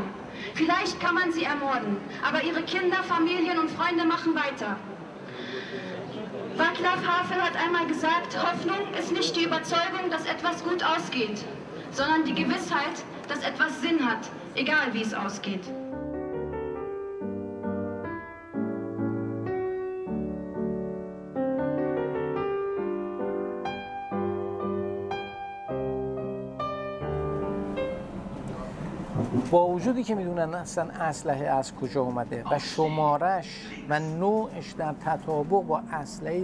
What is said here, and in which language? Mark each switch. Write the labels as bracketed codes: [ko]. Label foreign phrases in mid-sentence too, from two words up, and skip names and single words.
[de] Vielleicht kann man sie ermorden, aber ihre Kinder, Familien und Freunde machen weiter. Václav Havel hat einmal gesagt, Hoffnung ist nicht die Überzeugung, dass etwas gut ausgeht, sondern die Gewissheit, dass etwas Sinn hat, egal wie es ausgeht. [fa] با وجودی که میدونن اصلا اسلحه از کجا اومده و شمارش و نوعش در تطابق با اسلحه‌ای